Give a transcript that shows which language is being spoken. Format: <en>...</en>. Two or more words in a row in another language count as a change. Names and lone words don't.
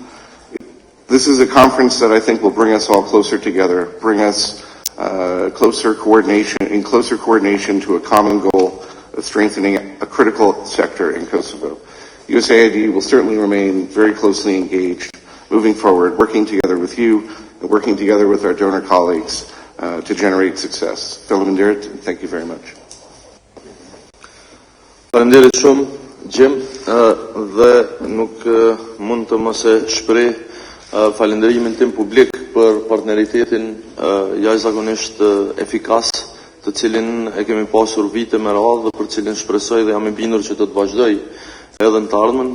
<en>This is a conference that I think will bring us all closer together, bring us closer coordination to a common goal of strengthening a critical sector in Kosovo. USAID will certainly remain very closely engaged moving forward, working together with you and working together with our donor colleagues to generate success. Faleminderit, and thank you very much.</en> <sq>Faleminderit shumë, Jim, dhe nuk mund të mos e shpreh falënderimin tim publik për partneritetin jashtëzakonisht efikas, të cilin e kemi pasur vite me radhë dhe për cilin shpresoj dhe jam i bindur që të vazhdoj edhe në të ardhmen.</sq>